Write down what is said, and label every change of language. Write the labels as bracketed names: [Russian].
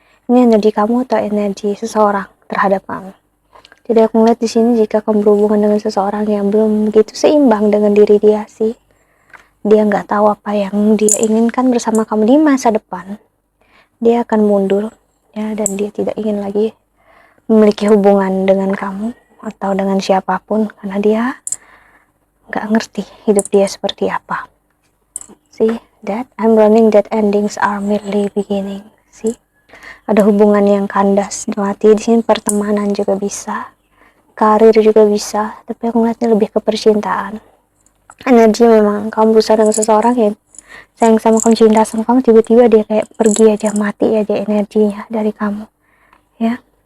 [Indonesian] Ini energi kamu atau energi seseorang terhadap kamu. Jadi aku ngeliat di sini jika kamu berhubungan dengan seseorang yang belum begitu seimbang dengan diri dia sih, dia nggak tahu apa yang dia inginkan bersama kamu di masa depan, dia akan mundur ya, dan dia tidak ingin lagi memiliki hubungan dengan kamu atau dengan siapapun karena dia nggak ngerti hidup dia seperti apa. [English] See that I'm learning that endings are merely beginning. [Indonesian] See, ada hubungan yang kandas mati di sini, pertemanan juga bisa, karir juga bisa, tapi aku ngeliatnya lebih ke percintaan. Energi memang kamu berusaha dengan seseorang yang sayang sama kamu, cinta sama kamu, tiba-tiba dia kayak pergi aja, mati aja energinya dari kamu ya.